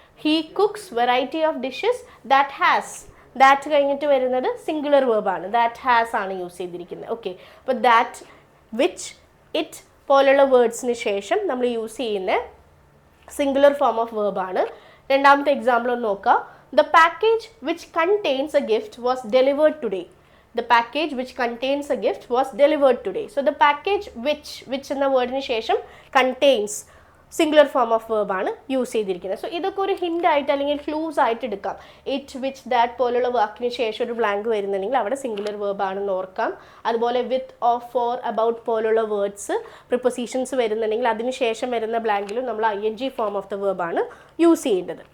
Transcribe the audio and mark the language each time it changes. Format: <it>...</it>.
<en>He cooks variety of dishes that has.</en> <ml>That കഴിഞ്ഞിട്ട് വരുന്നത് singular വേർബാണ്, that has ആണ് use ചെയ്തിരിക്കുന്നത്. ഓക്കെ, അപ്പോൾ ദാറ്റ്, വിച്ച്, ഇറ്റ് പോലുള്ള വേർഡ്സിന് ശേഷം നമ്മൾ യൂസ് ചെയ്യുന്ന സിംഗുലർ ഫോം ഓഫ് വേർബാണ്. രണ്ടാമത്തെ എക്സാമ്പിൾ ഒന്ന് നോക്കുക.</ml> <en>The package which contains a gift was delivered today. The package which contains a gift was delivered today. So the package which</en> <ml>എന്ന വേർഡിന് ശേഷം contains singular form of verb ആണ് use ചെയ്തിരിക്കുന്നത്. So ഇതൊക്കെ ഒരു hint ആയിട്ട് അല്ലെങ്കിൽ ക്ലൂസ് ആയിട്ട് എടുക്കാം. ഇറ്റ്, വിച്ച്, ദാറ്റ് പോലുള്ള വാക്കിന് ശേഷം ഒരു ബ്ലാങ്ക് വരുന്നുണ്ടെങ്കിൽ അവിടെ സിംഗുലർ വേർബ് ആണെന്ന് ഓർക്കാം. അതുപോലെ വിത്ത്, ഓഫ്, ഫോർ, അബൌട്ട് പോലുള്ള വേർഡ്സ് പ്രിപ്പോസിഷൻസ് വരുന്നുണ്ടെങ്കിൽ അതിന് ശേഷം വരുന്ന ബ്ലാങ്കിലും നമ്മൾ ING form of the verb ആണ് യൂസ് ചെയ്യേണ്ടത്.</ml>